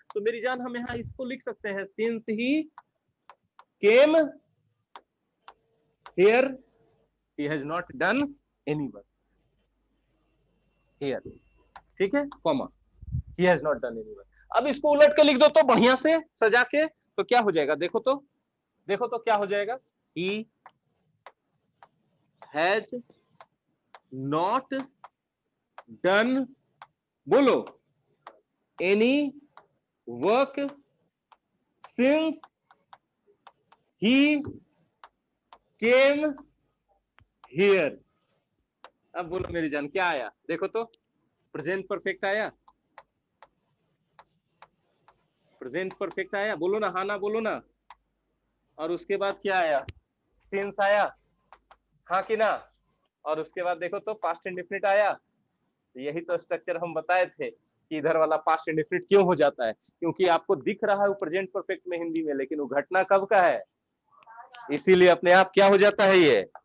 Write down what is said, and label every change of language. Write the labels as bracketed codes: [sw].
[hi] तो मेरी जान, हम यहाँ इसको लिख सकते हैं, [en] since he came here he has not done any work here, [hi] ठीक है, comma, [en] he has not done any work। [hi] अब इसको उलट के लिख दो तो बढ़िया से सजा के, तो क्या हो जाएगा? देखो तो, देखो तो क्या हो जाएगा? [en] he has not done, बोलो, any work since he came here। [hi] अब बोलो मेरी जान, क्या आया? देखो तो, प्रेजेंट परफेक्ट आया, प्रेजेंट परफेक्ट आया, बोलो ना, हाँ ना बोलो ना। और उसके बाद क्या आया? सिंस आया, हाँ कि ना? और उसके बाद देखो तो पास्ट इंडेफिनिट आया। यही तो स्ट्रक्चर हम बताए थे कि इधर वाला पास्ट इंडेफिनिट क्यों हो जाता है, क्योंकि आपको दिख रहा है वो प्रेजेंट परफेक्ट में हिंदी में, लेकिन वो घटना कब का है, इसीलिए अपने आप क्या हो जाता है ये।